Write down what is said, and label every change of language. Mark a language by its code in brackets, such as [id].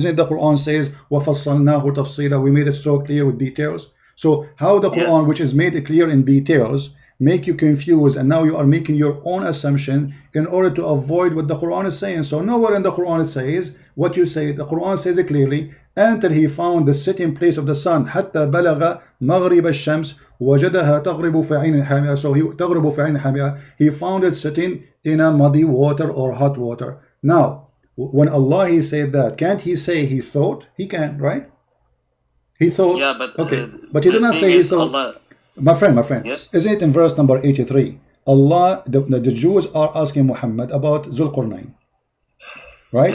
[en] Isn't it the Quran says [ar] وَفَصَّلْنَاهُ تَفْصِيلًا? [en] We made it so clear with details. So how the Quran, which is made clear in details, make you confused, and now you are making your own assumption in order to avoid what the Quran is saying? So nowhere in the Quran it says what you say. The Quran says it clearly, until he found the sitting place of the sun. [ar] حتى بلغ مغرب الشمس وجدها تغرب في عين حامية. [en] So [ar] تغرب في عين حامية. [en] He found it sitting in a muddy water or hot water. Now, when Allah he said that, can't he say he thought? He can, right? He thought. Yeah, but okay, but he did not say he thought. Allah, my friend. Yes? Isn't it in verse number 83? Allah, the Jews are asking Muhammad about Zul Qarnayn. Right?